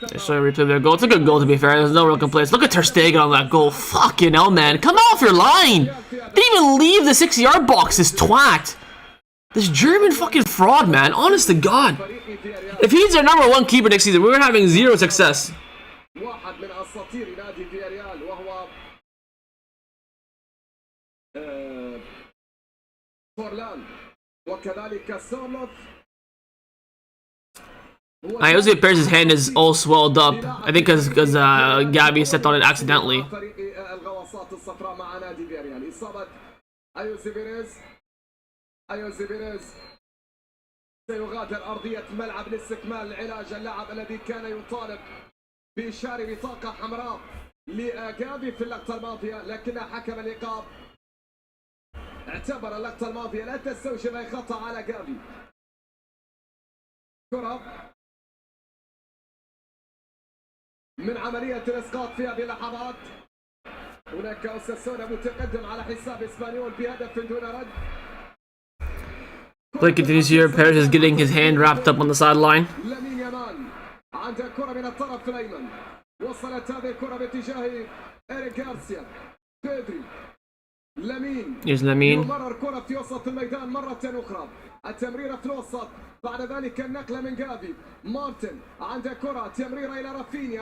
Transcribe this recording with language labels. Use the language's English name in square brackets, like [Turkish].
[English] They show you replay their goal. It's a good goal to be fair. There's no real complaints. Look at Ter Stegen on that goal. Fucking hell, man. Come off your line. Didn't even leave the 6-yard box, this twat. This German fucking fraud, man. Honest to God. If he's their #1 keeper next season, we're having zero success. [Arabic] واحد من أساطير نادي فياريال وهو فورلان وكذلك سورلوث. [English] Jose Perez's hand is all swelled up. I think because Gavi stepped on it accidentally. [Arabic] الغواصات الصفراء مع نادي فياريال. إصابة أيوزي بيريز سيغادر أرضية ملعب لاستكمال العلاج. اللاعب الذي كان يطالب بإشارة بطاقة حمراء لجافي في اللقطة الماضية، لكن حكم اللقاء اعتبر اللقطة الماضية لا تستوجب أي خطأ على جافي. كرة من عملية الإسقاط في هذه اللحظات. هناك أوساسونا متقدم على حساب إسبانيول بهدف دون رد. [English] Play continues here. Perez is getting his hand wrapped up on the sideline. [Arabic] لامين يامال عنده كرة من الطرف الأيمن. وصلت هذه الكرة باتجاه إيريك غارسيا. بيدري لامين. [English] Here's Lamine. [Arabic] يمرر كرة في وسط الميدان مرة أخرى. التمريرة في الوسط. بعد ذلك النقلة من جافي. مارتن عنده كرة تمريرة إلى رافينيا.